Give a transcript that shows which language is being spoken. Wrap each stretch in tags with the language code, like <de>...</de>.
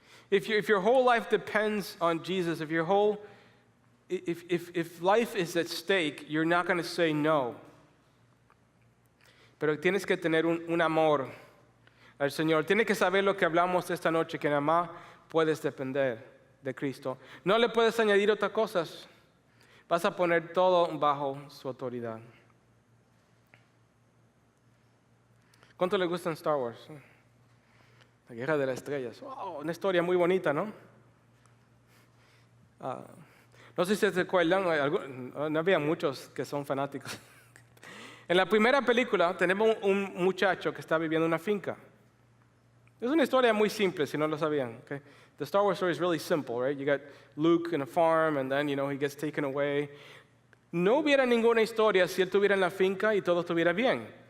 <en>If your whole life depends on Jesus, if life is at stake, you're not going to say no.</en> <es>Pero tienes que tener un amor al Señor. Tienes que saber lo que hablamos esta noche, que nada más puedes depender de Cristo. No le puedes añadir otras cosas. Vas a poner todo bajo su autoridad. ¿Cuánto le gustan Star Wars? La Guerra de las Estrellas. Oh, una historia muy bonita, ¿no? No sé si se acuerdan, no había muchos que son fanáticos. En la primera película tenemos un muchacho que está viviendo en una finca. Es una historia muy simple, si no lo sabían. Okay?</es> <en>The Star Wars story is really simple, right? You got Luke in a farm, and then, he gets taken away.</en> <es>No hubiera ninguna historia si él estuviera en la finca y todo estuviera bien.</es>